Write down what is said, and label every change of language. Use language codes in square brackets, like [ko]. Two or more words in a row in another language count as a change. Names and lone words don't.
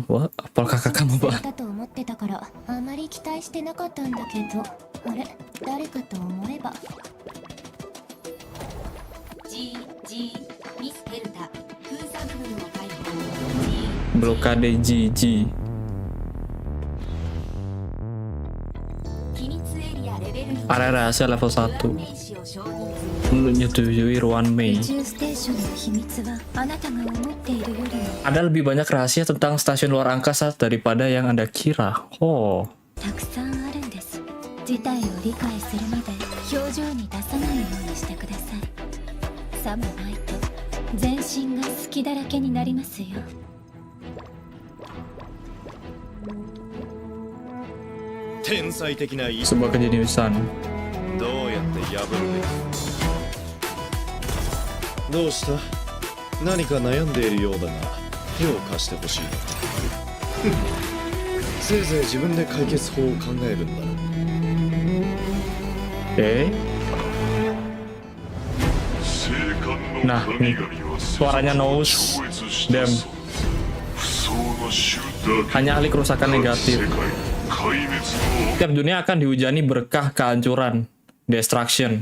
[id] Wah, polka kakam apa? Blokade GG. Area rahasia level 1. menyetujui Ruan Mei. [ja] 宇宙ステーションの秘密はあなたが思っているよりも [id] Ada lebih banyak rahasia tentang stasiun luar angkasa daripada yang Anda kira. Oh. [ja] たくさんあるんです。事態を理解するまで表情に出さないようにしてください。さもないと全身が隙だらけになりますよ。天才的な意 [id] Sebuah kejeniusan. [ja] どうやって破るべきどうした何か悩んでいるようだが手を貸してほしいせいぜい自分で解決法を考えるんだ [id] Nah, nih suaranya Nose Dem. Hanya ahli kerusakan negatif. Setiap dunia akan dihujani berkah kehancuran, destruction.